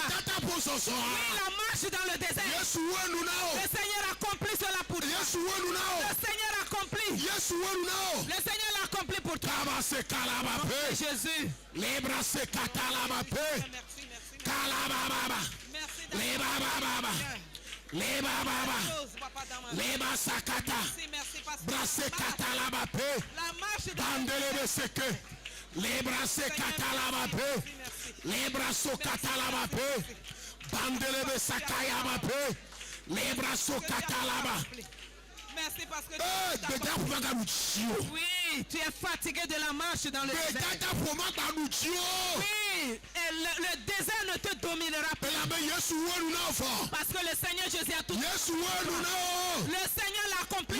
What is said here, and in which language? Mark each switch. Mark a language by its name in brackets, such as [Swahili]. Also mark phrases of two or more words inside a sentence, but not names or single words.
[French] Oui, la marche dans le désert. Le Seigneur a accompli cela pour toi. Le Seigneur a accompli. Le Seigneur l'a accompli pour toi. Jésus. Leba sakata, brase katalaba pe, bandelebe seke, lebrase katalaba pe, lebraso katalaba pe, bandelebe sakayaba pe, lebraso katalaba. Merci parce que oui, tu es fatigué de la marche dans le désert. Oui, et le désert ne te dominera pas. Parce que le Seigneur Jésus a tout. Le Seigneur l'a accompli.